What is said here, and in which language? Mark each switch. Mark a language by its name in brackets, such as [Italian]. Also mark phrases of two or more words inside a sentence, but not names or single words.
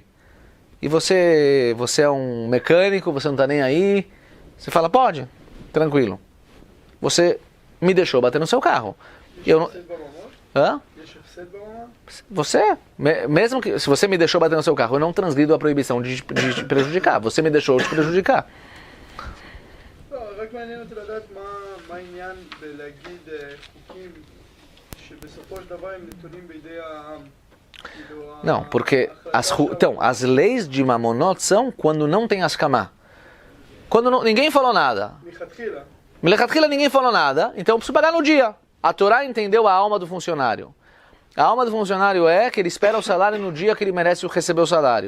[Portuguese] E você é um mecânico, você não está nem aí. Você fala, pode, tranquilo. Você me deixou bater no seu carro. Eu não... Hã? Mesmo que, se você me deixou bater no seu carro, eu não transgrido a proibição de te prejudicar. Você me deixou te prejudicar. [Hebrew] רק מעניין אותי לדעת מה העניין בלהגיד חוקים שבסופו של דבר הם נתונים בידי העם. [Portuguese] Não, porque as leis de Mamonot são quando não tem askamá. Quando ninguém falou nada. Melechatchila ninguém falou nada, então eu preciso pagar no dia. A Torá entendeu a alma do funcionário. A alma do funcionário é que ele espera o salário no dia que ele merece receber o salário.